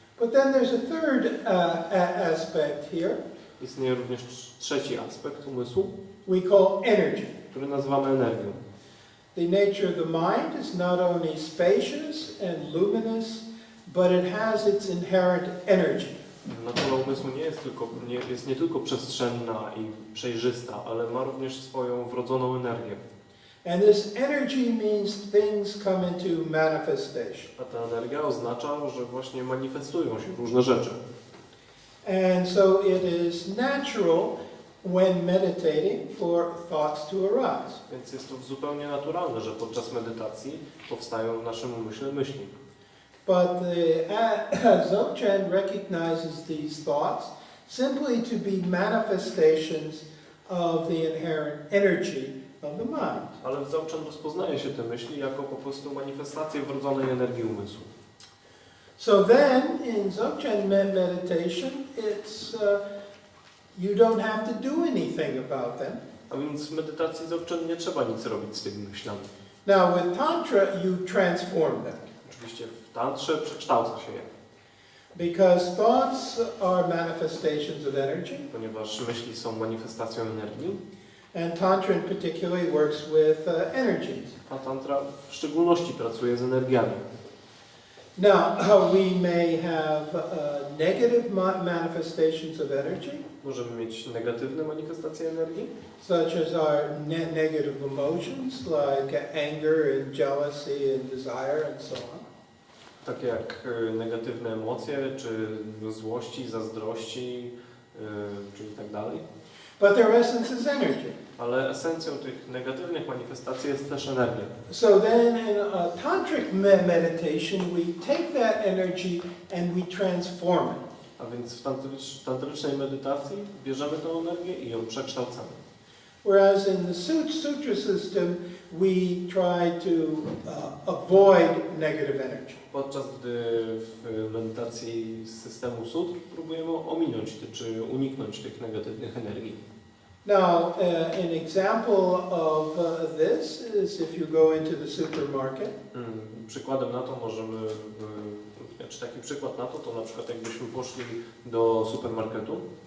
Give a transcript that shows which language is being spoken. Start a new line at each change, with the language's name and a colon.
English: But then there's a third aspect here.
Polish: Istnieje również trzeci aspekt umysłu,
English: We call energy.
Polish: który nazywamy energią.
English: The nature of the mind is not only spacious and luminous, but it has its inherent energy.
Polish: Natura umysłu jest nie tylko przestrzenna i przejrzysta, ale ma również swoją wrodzoną energię.
English: And this energy means things come into manifestation.
Polish: A ta energia oznacza, że właśnie manifestują się różne rzeczy.
English: And so it is natural when meditating for thoughts to arise.
Polish: Więc jest to zupełnie naturalne, że podczas medytacji powstają w naszym umyśle myśli.
English: But the Dzogczen recognizes these thoughts simply to be manifestations of the inherent energy of the mind.
Polish: Ale w Dzogczen rozpoznaje się te myśli jako po prostu manifestacje wrodzonej energii umysłu.
English: So then, in Dzogchen meditation, it's you don't have to do anything about them.
Polish: A więc w medytacji Dzogczen nie trzeba nic robić z tymi myślami.
English: Now, with Tantra, you transform them.
Polish: Oczywiście w tantrze przekształca się je,
English: Because thoughts are manifestations of energy,
Polish: ponieważ myśli są manifestacją energii,
English: and Tantra in particular works with energies.
Polish: a tantra w szczególności pracuje z energiami.
English: Now, we may have negative manifestations of energy,
Polish: Możemy mieć negatywne manifestacje energii,
English: such as our negative emotions like anger and jealousy and desire and so on.
Polish: takie jak negatywne emocje, czy złości, zazdrości, czyli tak dalej.
English: But their essence is energy.
Polish: Ale esencją tych negatywnych manifestacji jest też energia.
English: So then in a tantric meditation, we take that energy and we transform it.
Polish: A więc w tantrycznej medytacji bierzemy tę energię i ją przekształcamy.
English: Whereas in the sutra system, we try to avoid negative energy.
Polish: Podczas gdy w medytacji z systemu sutr próbujemy ominąć czy uniknąć tych negatywnych energii.
English: Now, an example of this is if you go into the supermarket.
Polish: Przykładem na to możemy, czy taki przykład na to na przykład jakbyśmy poszli do supermarketu